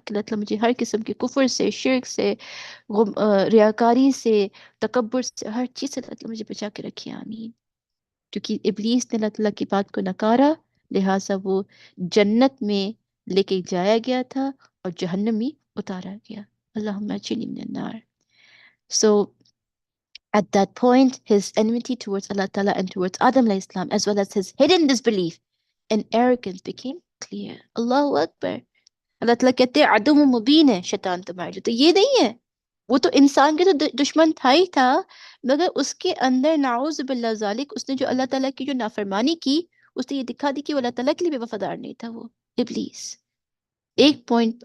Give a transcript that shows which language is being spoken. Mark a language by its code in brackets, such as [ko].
[ur] کہ اللہ تعالیٰ مجھے ہر قسم کے کفر سے، شرک سے، ریاکاری سے، تکبر سے، ہر چیز سے اللہ تعالیٰ مجھے بچا کے رکھے، آمین. کیونکہ ابلیس نے اللہ تعالیٰ کی بات کو نکارا، لہٰذا وہ جنت میں لے کے جایا گیا تھا اور جہنم میں اتارا گیا. [ar] اللہم اجرنی من النار. [en] So at that point, his enmity towards Allah Ta'ala and towards Adam alayhi salam, as well as his hidden disbelief and arrogance became clear. [ar] Allahu Akbar. [ur] اللہ تعالیٰ کہتے ہیں عدو مبین ہے شیطان تمہارے جو. تو یہ نہیں ہے، وہ تو انسان کے تو دشمن تھا ہی تھا، مگر اس کے اندر [ar] نعوذ باللہ ذالک [ur] اس نے جو اللہ تعالیٰ کی جو نافرمانی کی، اس نے یہ دکھا دی کہ وہ اللہ تعالیٰ کے لیے بھی وفادار نہیں تھا وہ ابلیس. ایک پوائنٹ.